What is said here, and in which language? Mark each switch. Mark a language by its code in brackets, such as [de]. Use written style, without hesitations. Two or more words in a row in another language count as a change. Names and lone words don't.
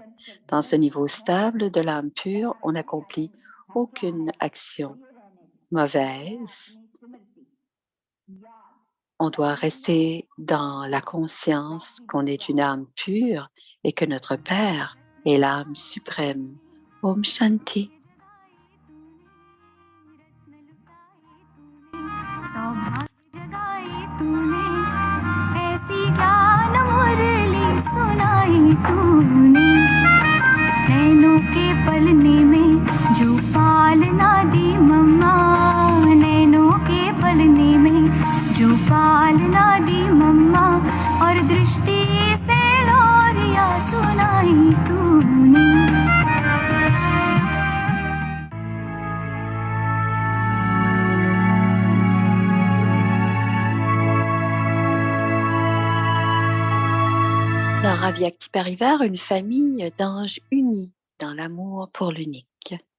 [fr] Dans ce niveau stable de l'âme pure, on n'accomplit aucune action mauvaise. On doit rester dans la conscience qu'on est une âme pure et que notre Père est l'âme suprême. [hi] ओम शांति. सौभाग्य जगाई तूने ऐसी ज्ञान मुरली सुनाई तूने नैनों के पलने में जो पालना दी मम्मा नैनों के पलने में जो पालना दी मम्मा और दृष्टि से लोरिया सुनाई तूने [fr] Alors, Avyakti Parivar, une famille d'anges unis dans l'amour pour l'unique.